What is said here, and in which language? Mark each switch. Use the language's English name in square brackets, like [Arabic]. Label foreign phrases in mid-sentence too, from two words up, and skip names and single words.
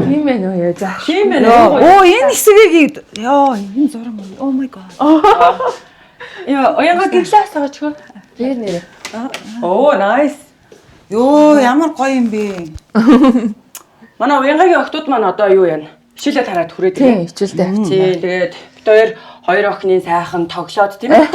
[Mongolian] Тийм ээ нөө яа. За. Тийм ээ. Оо энэ хэсгийг ёо энэ зураг мөн. [English] Oh my god. [Mongolian] Яа, уянга гэрлээс байгаа ч хөө. Тэр нэр. Оо, nice. Ёо ямар гоё юм бэ. Манай уянгагийн охтууд маань одоо юу яана? Хичээлээ тараад хүрээд Тийм, хичээлдээ. Тийм, тэгээд бид хоёр охины сайхан тогшоод тийм ээ.